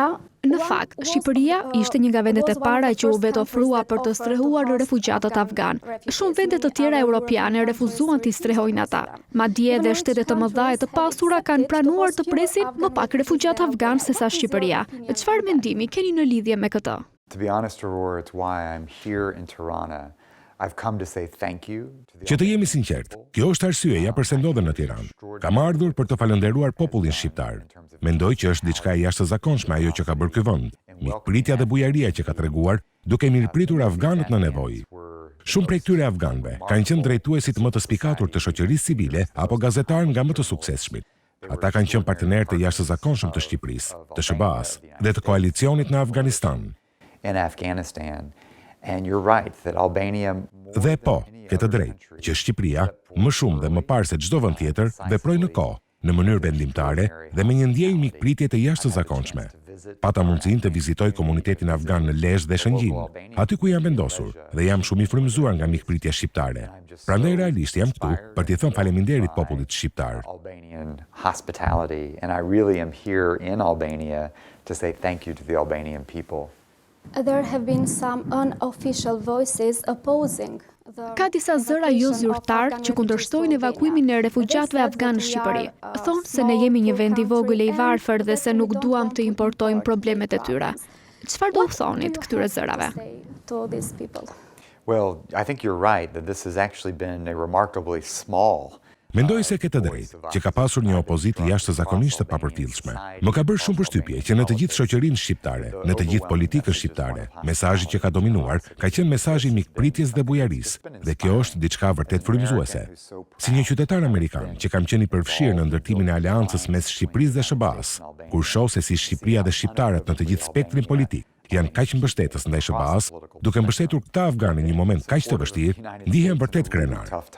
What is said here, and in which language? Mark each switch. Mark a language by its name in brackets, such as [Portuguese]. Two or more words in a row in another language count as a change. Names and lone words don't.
[Albanian] Në fakt, Shqipëria ishte një nga vendet e para që u vetë ofrua për të strehuar refugjatët afgan. Shumë vende të tjera europiane refuzuan t'i strehojnë ata. Madje edhe shtetet të mëdha e të pasura kanë pranuar të presin më pak refugjatë afgan se sa Shqipëria. Çfarë mendimi keni në lidhje me këtë? [English] To be honest, Aurora, it's why I'm here in Tirana. I've come to say thank you to the. [Albanian] Që të jemi sinqert, kjo është arsyeja pse ndodhem në Tiranë. Kam ardhur për të falendëruar popullin shqiptar. Mendoj që është diçka e jashtëzakonshme ajo që ka bërë ky vend. Mikpritja dhe bujaria që ka treguar duke mirëpritur afganët në nevojë. Shumë prej këtyre afganëve kanë qenë drejtuesit më të spikatur të shoqërisë civile apo gazetarë nga më të suksesshmit. Ata kanë qenë partnerë të jashtëzakonshëm të Shqipërisë, të SBA-s dhe të koalicionit në Afganistan. [English] In Afghanistan. And you're right that Albania. [Albanian] Dhe po, ke të drejtë që Shqipëria, më shumë dhe më parë se çdo vend tjetër, veproi në kohë, në mënyrë vendimtare dhe me një ndjenjë mikpritje të jashtëzakonshme. Pata mundësinë të vizitoj komunitetin afgan në Lezhë dhe Shëngjin, aty ku jam vendosur dhe jam shumë i frymëzuar nga mikpritja shqiptare. Prandaj realisht jam këtu për t'i thënë faleminderit popullit shqiptar. [English] Albanian hospitality, and I really am here in Albania to say thank you to the Albanian people. There have been some unofficial voices opposing. [Albanian] Ka disa zëra jo zyrtar që kundërshtojnë evakuimin e refugjatëve afgan në Shqipëri. Thonë se ne jemi një vend i vogël e i varfër dhe se nuk duam të importojmë problemet e tyre. Çfarë do thonit këtyre zërave? [English] Well, I think you're right that this has actually been a remarkably small. [Albanian] Mendoj se ke të drejtë, që ka pasur një opozitë jashtëzakonisht të papërfillshme. Më ka bërë shumë përshtypje që në të gjithë shoqërinë shqiptare, në të gjithë politikën shqiptare, mesazhi që ka dominuar ka qenë mesazhi mikpritjes dhe bujarisë, dhe kjo është diçka vërtet frymëzuese. Si një qytetar amerikan që kam qenë i përfshirë në ndërtimin e aleancës mes Shqipërisë dhe SBA-s, kur shoh se si Shqipëria dhe shqiptarët në të gjithë spektrin politik janë kaq mbështetës ndaj SBA-s, duke mbështetur këta afganë në një moment kaq të vështirë, ndihem vërtet krenar.